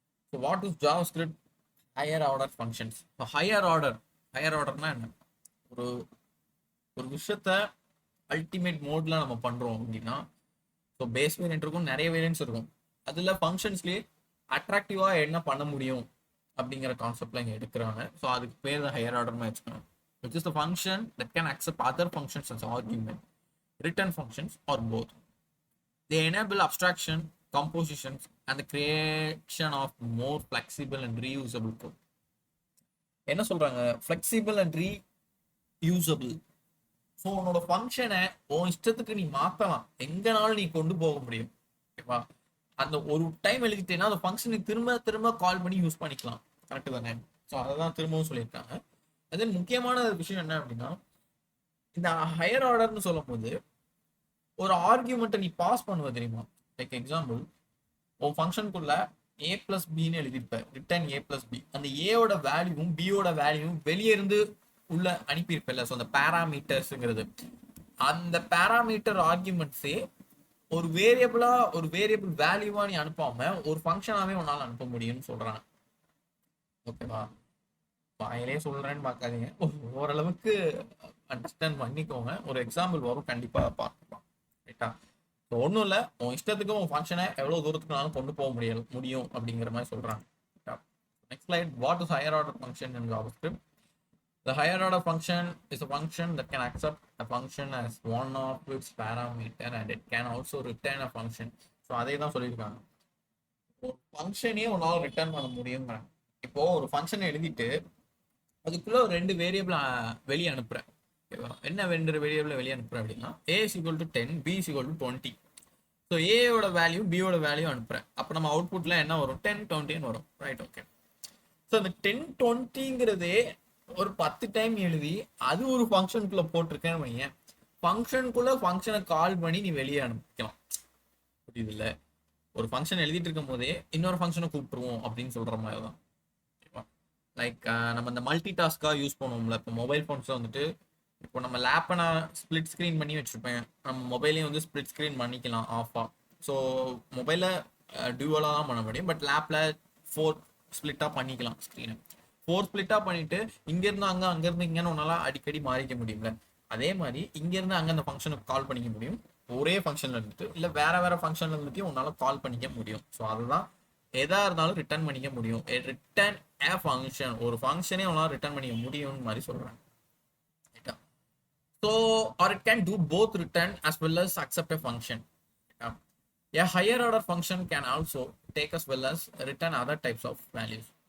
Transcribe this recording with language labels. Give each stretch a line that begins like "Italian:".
English: So what is JavaScript higher order functions?
Tamil: Higher ஆர்டர்னா என்ன? ஒரு ஒரு விஷயத்த அல்டிமேட் மோட்ல நம்ம பண்றோம் அப்படின்னா ஸோ பேஸ் வேரியன்ட் இருக்கும், நிறைய வேரியன்ட்ஸ் இருக்கும். அதுல ஃபங்க்ஷன்ஸ்லேயே அட்ராக்டிவா என்ன பண்ண முடியும் அப்படிங்கிற கான்செப்ட்ல இங்க எடுக்கிறாங்க. ஸோ அதுக்கு பேர் தான் ஹையர் ஆர்டர் வச்சுக்கணும்.
English: Which is the function that can accept other functions as argument, return functions, or both. They enable abstraction, compositions, and the creation of more flexible and reusable code.
Tamil: என்ன சொல்றாங்க?
English: Flexible and reusable.
Tamil: So உன்னோட ஃபங்க்ஷனை உன் இஷ்டத்துக்கு நீ மாற்றலாம், எங்கனாலும் நீ கொண்டு போக முடியும். ஓகேவா? அந்த ஒரு டைம் எழுதிட்டேன்னா அந்த ஃபங்க்ஷனை திரும்ப திரும்ப கால் பண்ணி யூஸ் பண்ணிக்கலாம். கரெக்டு தானே? ஸோ அதை தான் திரும்பவும் சொல்லியிருக்காங்க. அது முக்கியமான விஷயம் என்ன அப்படின்னா இந்த ஹையர் ஆர்டர்னு சொல்லும் போது ஒரு ஆர்கியூமெண்ட்டை நீ பாஸ் பண்ணுவ தெரியுமா? லைக் எக்ஸாம்பிள், உன் ஃபங்க்ஷனுக்குள்ள ஏ பிளஸ் பின்னு எழுதியிருப்ப, ரிட்டர்ன் ஏ பிளஸ் பி. அந்த ஏவோட வேல்யூவும் பியோட வேல்யூவும் வெளியே இருந்து உள்ள அனுப்பியிருப்பல. ஸோ அந்த பேராமீட்டர்ஸுங்கிறது, அந்த பேராமீட்டர் ஆர்கியூமெண்ட்ஸே ஒரு வேரியபிள் வேல்யூவா நீ அனுப்பாம ஒரு ஃபங்க்ஷனாவே உன்னால அனுப்ப முடியும்னு சொல்றாங்க. ஓகேவா? வாயிலே சொல்றேன்னு பார்க்காதீங்க, ஓரளவுக்கு அண்டர்ஸ்டாண்ட் பண்ணிக்கோங்க. ஒரு எக்ஸாம்பிள் வரும், கண்டிப்பா பார்க்கலாம். ரைட்டா? ஒன்றும் இல்லை, உன் இஷ்டத்துக்கு உன் ஃபங்க்ஷனை எவ்வளோ தூரத்துக்குனாலும் கொண்டு போக முடியும் அப்படிங்கிற மாதிரி சொல்றாங்க. Next slide.
English: What is higher order function in JavaScript? The higher order function is a function that can accept a function as one of its parameter and it can also return a function.
Tamil: So அதே தான் சொல்லியிருக்காங்க. ஒரு ஃபங்க்ஷனே உன்னால return பண்ண முடியுங்க. இப்போ ஒரு ஃபங்க்ஷனை எழுதிட்டு அதுக்குள்ள ஒரு 2 வேரியபிள் வெளியே அனுப்புறேன். என்ன 2 வேரியபிள் வெளியே அனுப்புறேன் அப்படின்னா
English: a is equal to 10, b is equal to 20.
Tamil: So ஏயோட value பியோட வேல்யூ அனுப்புறேன். அப்போ நம்ம அவுட்புட்ல என்ன வரும்? 10, 20 வரும். ரைட்? ஓகே. ஸோ அந்த 10, 20ங்கிறதே ஒரு 10 டைம் எழுதி அது ஒரு ஃபங்க்ஷனுக்குள்ள போட்டிருக்கேன்னு வையேன், ஃபங்க்ஷனுக்குள்ள ஃபங்க்ஷனை கால் பண்ணி நீ வெளியே அனுப்பிக்கலாம். புரியுது இல்லை? ஒரு ஃபங்க்ஷன் எழுதிட்டு இருக்கும் போதே இன்னொரு ஃபங்க்ஷனை கூப்பிட்டுருவோம் அப்படின்னு சொல்ற மாதிரி தான். லைக் நம்ம இந்த மல்டி டாஸ்க்காக யூஸ் பண்ணுவோம்ல. இப்போ மொபைல் ஃபோன்ஸில் வந்துட்டு இப்போ நம்ம லேப்பை நான் ஸ்பிளிட் ஸ்க்ரீன் பண்ணி வச்சுருப்பேன், நம்ம மொபைலையும் வந்து ஸ்பிளிட் ஸ்க்ரீன் பண்ணிக்கலாம் ஆஃபாக. ஸோ மொபைலில் டியூவலாக தான் பண்ண முடியும், பட் லேப்பில் 4 ஸ்பிளிட்டாக பண்ணிக்கலாம் ஸ்க்ரீனை. 4 ஸ்பிளிட்டாக பண்ணிவிட்டு இங்கேருந்து அங்கேருந்து இங்கேன்னு ஒன்றால் அடிக்கடி மாறிக்க முடியும்ல. அதே மாதிரி இங்கேருந்து அங்கே அந்த ஃபங்க்ஷனுக்கு கால் பண்ணிக்க முடியும். ஒரே ஃபங்க்ஷனில் இருந்துட்டு இல்லை வேறு ஃபங்க்ஷனில் இருந்துட்டு உன்னால் கால் பண்ணிக்க முடியும். ஸோ அதுதான் எதா இருந்தாலும் ரிட்டர்ன் பண்ணிக்க முடியும்.
English: return a function,
Tamil: ஒரு ஃபங்க்ஷனே உன்னால ரிட்டர்ன் பண்ணிக்க முடியும்னு மாதிரி சொல்றாங்க.
English: So or it can do both return as well as accept a function. A higher order function can also take as well as return other types of values.